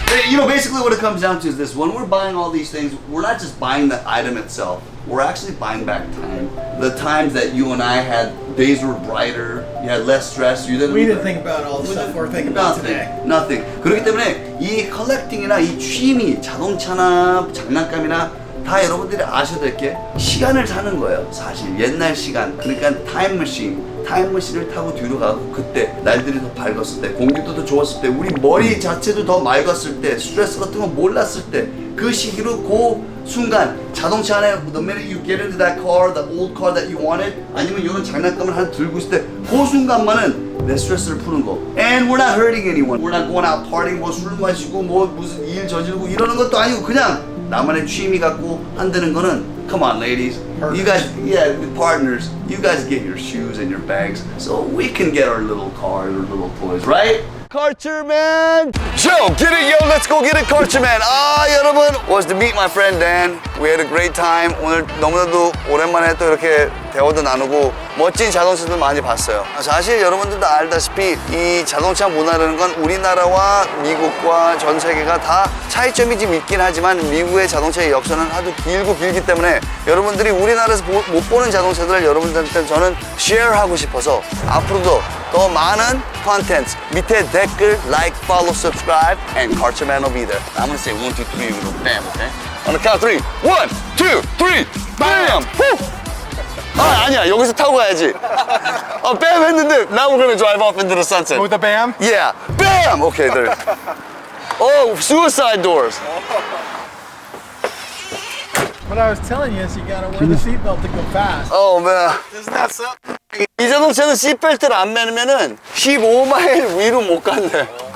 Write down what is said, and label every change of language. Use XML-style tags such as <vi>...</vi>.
<en>You know, basically what it comes down to is this. When we're buying all these things, we're not just buying the item itself. We're actually buying back time. The times that you and I had, days were brighter, you had less stress. We didn't think about all the stuff we're thinking about today. Nothing.</en> <ko>그렇기 때문에 이 컬렉팅이나 이 취미, 자동차나 장난감이나 다 여러분들이 아셔야 될 게 시간을 타는 거예요. 사실 옛날 시간, 그러니까 타임머신을 타고 뒤로 가고 그때 날들이 더 밝았을 때, 공기도 더 좋았을 때, 우리 머리 자체도 더 맑았을 때, 스트레스 같은 거 몰랐을 때, 그 시기로 그 순간 자동차 안에</ko> <en>the minute you get into that car, the old car that you wanted,</en> <ko>아니면 이런 장난감을 하나 들고 있을 때 그 순간만은 내 스트레스를 푸는 거.</ko> <en>And we're not hurting anyone. We're not going out partying,</en> <ko>뭐 술 마시고 뭐 무슨 일 저지르고 이러는 것도 아니고 그냥 나만의 취미 갖고 한다는 거는</ko> <en>come on ladies, you guys, yeah, the partners, you guys get your shoes and your bags so we can get our little cars or little toys, right? Culture-man! Joe, get it, yo, let's go get it, Culture-man!</en> <ko>여러분,</ko> <en>was to meet my friend Dan. We had a great time.</en> <ko>오늘 너무나도 오랜만에 또 이렇게 대화도 나누고 멋진 자동차들 많이 봤어요. 사실 여러분들도 알다시피 이 자동차 문화라는 건 우리나라와 미국과 전 세계가 다 차이점이 좀 있긴 하지만 미국의 자동차의 역사는 아주 길기 때문에 여러분들이 우리나라에서 못 보는 자동차들을 여러분들한테 저는 쉐어하고 싶어서 앞으로도 더 많은 컨텐츠 밑에 댓글,</ko> <en>like, follow, subscribe, and Culture-man will be there. I'm gonna say 1, 2, 3, we go bam, okay? On the count of 3, 1, 2, 3, bam! Woo!</en> <ko>아니야, 여기서 타고 가야지.</ko> <en>bam</en> <ko>했는데</ko> <en>now we're gonna drive off into the sunset. With the bam? Yeah, bam! Okay, there. Oh, suicide doors. What I was telling you is you gotta wear the seatbelt to go fast. Oh man. Isn't that so?</en> <ko>이 자동차는 시트벨트를 안 매면은 15마일 위로 못 간대.</ko>